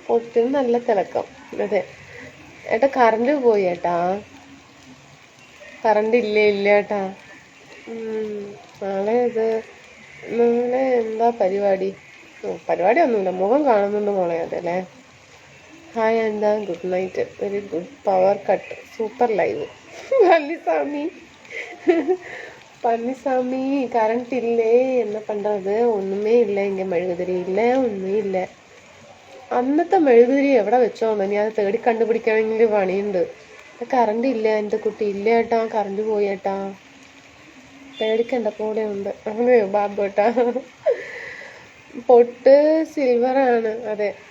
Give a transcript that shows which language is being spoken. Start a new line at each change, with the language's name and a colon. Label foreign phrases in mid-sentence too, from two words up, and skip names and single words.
Malayalam: പൊട്ടിന് നല്ല തിളക്കം. അതെ ഏട്ടാ, കറണ്ട് പോയി ഏട്ടാ. കറണ്ട് ഇല്ല കേട്ടാ. നാളെ എന്താ പരിപാടി? പരിപാടി ഒന്നുമില്ല, മുഖം കാണുന്നുണ്ട് മോളെ. അതല്ലേ. ഹായ് എന്താ
English: good night, very good, power cut, super live.
Tamil: பழனிசாமி கரண்ட் இல்லே, என்ன பண்றது? ஒண்ணுமே இல்லை இங்க,
Malayalam: മെഴുകുതിരി ഇല്ല, ഒന്നുമില്ല. അന്നത്തെ മെഴുകുതിരി എവിടെ വെച്ചോന്ന് ഇനി അത് തേടി കണ്ടുപിടിക്കണമെങ്കിൽ പണിയുണ്ട്. കറണ്ട് ഇല്ല എൻ്റെ കുട്ടി, ഇല്ല ഏട്ടാ, കറണ്ട് പോയി ഏട്ടാ, പേടിക്കണ്ട, കൂടെ ഉണ്ട്. അങ്ങനെ ബാബു ഏട്ടാ. പൊട്ട് സിൽവർ ആണ്. അതെ.